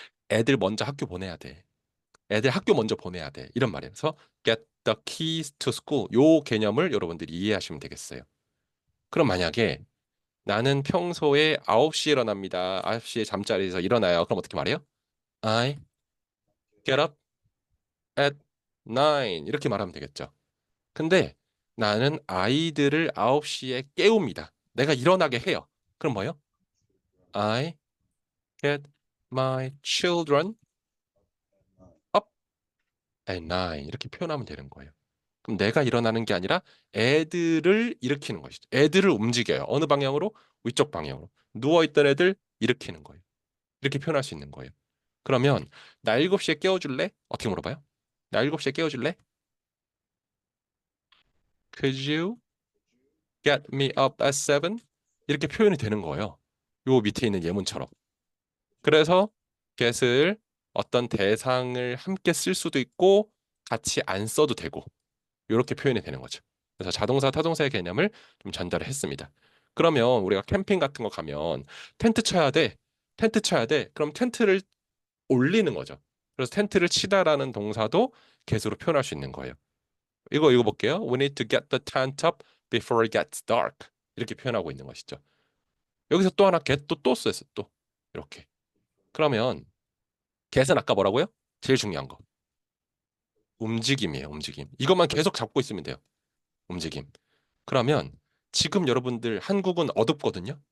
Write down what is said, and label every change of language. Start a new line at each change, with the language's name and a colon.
Korean: 애들 먼저 학교 보내야 돼. 애들 학교 먼저 보내야 돼. 이런 말이에요. 그래서
English: get the keys to school
Korean: 요 개념을 여러분들이 이해하시면 되겠어요. 그럼 만약에 나는 평소에 9시에 일어납니다. 9시에 잠자리에서 일어나요. 그럼 어떻게 말해요?
English: I get up at 9
Korean: 이렇게 말하면 되겠죠. 근데 나는 아이들을 9시에 깨웁니다. 내가 일어나게 해요. 그럼 뭐예요?
English: I get my children up at 9
Korean: 이렇게 표현하면 되는 거예요. 그럼 내가 일어나는 게 아니라 애들을 일으키는 것이죠. 애들을 움직여요. 어느 방향으로? 위쪽 방향으로. 누워있던 애들 일으키는 거예요. 이렇게 표현할 수 있는 거예요. 그러면 나 7시에 깨워줄래? 어떻게 물어봐요? 나 7시에 깨워줄래?
English: Could you get me up at 7?
Korean: 이렇게 표현이 되는 거예요. 요 밑에 있는 예문처럼. 그래서 get을 어떤 대상을 함께 쓸 수도 있고 같이 안 써도 되고 이렇게 표현이 되는 거죠. 그래서 자동사, 타동사의 개념을 좀 전달을 했습니다. 그러면 우리가 캠핑 같은 거 가면 텐트 쳐야 돼. 텐트 쳐야 돼. 그럼 텐트를 올리는 거죠. 그래서 텐트를 치다라는 동사도 get으로 표현할 수 있는 거예요. 이거 읽어볼게요.
English: We need to get the tent up before it gets dark.
Korean: 이렇게 표현하고 있는 것이죠. 여기서 또 하나 get 또 썼어요. 또 이렇게. 그러면 get은 아까 뭐라고요? 제일 중요한 거. 움직임이에요. 움직임. 이것만 계속 잡고 있으면 돼요. 움직임. 그러면 지금 여러분들 한국은 어둡거든요.